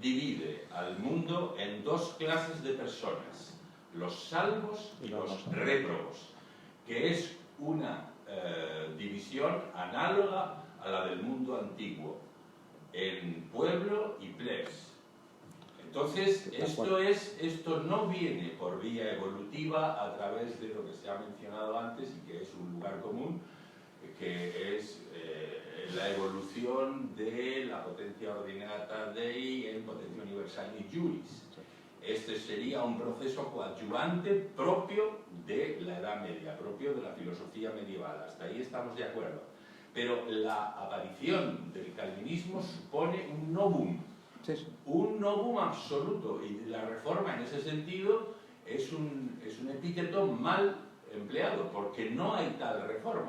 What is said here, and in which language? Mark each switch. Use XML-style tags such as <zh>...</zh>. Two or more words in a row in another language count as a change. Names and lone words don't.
<es>divide al mundo en dos clases de personas, los salvos y los réprobos, que es una división análoga a la del mundo antiguo, en pueblo y plebs. Entonces, esto no viene por vía evolutiva a través de lo que se ha mencionado antes y que es un lugar común, que es la evolución de la</es> <la>potentia ordinata Dei</la> <es>en</es> <la>potentia universalis juris.</la> <es>Este sería un proceso coadyuvante propio de la Edad Media, propio de la filosofía medieval. Hasta ahí estamos de acuerdo. Pero la aparición del calvinismo supone un novum. Un novum absoluto, y la Reforma en ese sentido es un epíteto mal empleado, porque no hay tal reforma.</es>